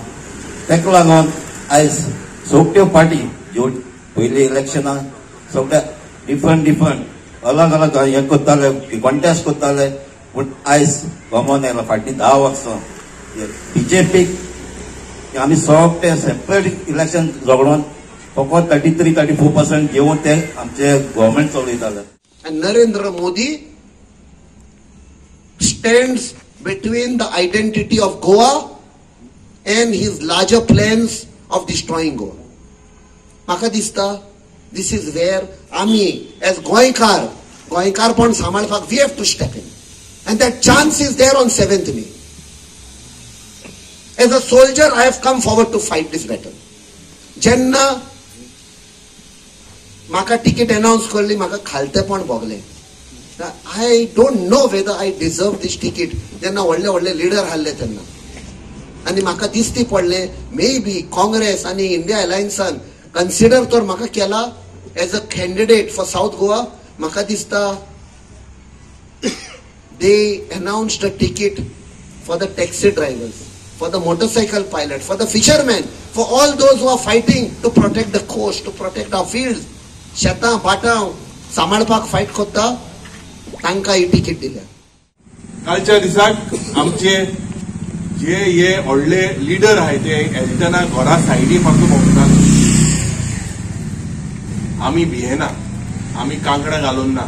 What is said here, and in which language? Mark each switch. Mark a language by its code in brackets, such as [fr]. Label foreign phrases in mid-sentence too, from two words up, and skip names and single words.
[kok] तेका लागून आयज सगळ्यो पार्टी ज्यो पयली इलेक्शनां सगळ्या डिफरंट अलग हे करताले, कॉन्टेस्ट करताले, पूण आयज गमोन येयला। फाटलीं 10 वर्सां BJPक आमी सगळे सेपरेट इलेक्शन झगडून फकत 33-34% घेवन ते आमचे गव्हर्मेंट चलयताले। [en] नरेंद्र मोदी stands between the identity of Goa and his larger plans of destroying Goa. [kok] Maka dista, [en] this is where Ami, as [kok] Goinkar pon samalpak, [en] we have to step in. And that chance is there on 7th May. As a soldier, I have come forward to fight this battle. [kok] Jenna, Maka [en] ticket announce [kok] करली, Maka khalte pon bogle. [en] I don't know whether I deserve this ticket. [kok] जेन्ना व्हडले लीडर हाडले तेन्ना आनी म्हाका दिसती पडले [en] may be [kok] काँग्रेस आनी इंडिया अलायन्सान कन्सिडर तर म्हाका केला [en] as a candidate for South Goa. [kok] म्हाका दिसता [en] they announced a ticket for the taxi drivers, for the motorcycle pilot, for the fishermen, for all those who are fighting to protect the coast, to protect our fields. [kok] शेतां पाटां सांबाळपाक फायट करता तांकां ही तिकीट दिल्या। कालच्या दिसाक आमचे जे हे व्हडले लीडर आहाय ते एल्टना घरा सायडी फक्त भोंवतात। आमी भियेना, आमी कांकणां घालून ना।